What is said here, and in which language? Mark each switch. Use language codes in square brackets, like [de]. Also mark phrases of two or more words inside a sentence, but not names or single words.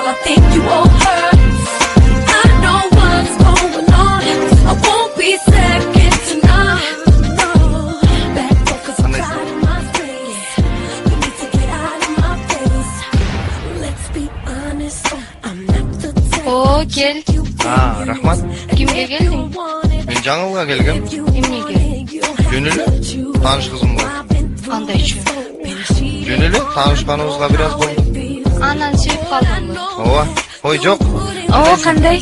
[en] I think you owe her. I know what's going on. I won't be second to none. No, back focus, I'm out of my space. You need to get out of my face. Let's be honest, I'm not the type. [ky] О, кел. Рахмат. Кимге келдиң? Мен жаңылга келгем. Эмнеге? Жөнүлө тааныш кызым бар. Кандайчы? Жөнүлө таанышканыбызга бир аз болду. Анан сүйүп калдыңбы? Ооба. Ой, жок. О, кандай?